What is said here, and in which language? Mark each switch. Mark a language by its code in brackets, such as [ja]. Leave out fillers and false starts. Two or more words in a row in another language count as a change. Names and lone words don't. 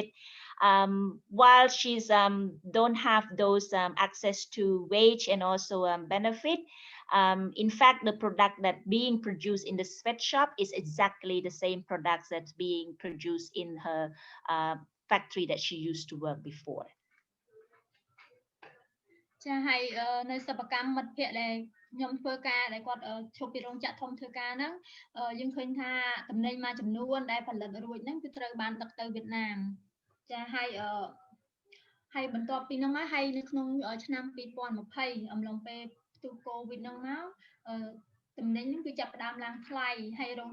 [en] While she's don't have those access to wage and also benefit, in fact, the product that being produced in the sweatshop is exactly the same products that's being produced in her factory that she used to work before. [km] ចាហើយនៅសិប្បកម្មមិត្តភ័ក្តិដែលខ្ញុំធ្វើការដែលគាត់ឈប់ពីរោងចក្រធំធ្វើការហ្នឹងយើងឃើញថាតំណែងមួយចំនួនដែលផលិតរួចហ្នឹងគឺត្រូវបានដឹកទៅ វៀតណាមចាហើយបន្ទាប់ពីហ្នឹងហើយនៅក្នុងឆ្នាំ2020អំឡុងពេលផ្ទុះកូវីដហ្នឹងមកតំណែងហ្នឹងគឺចាប់ផ្ដើមឡើងថ្លៃហើយរោង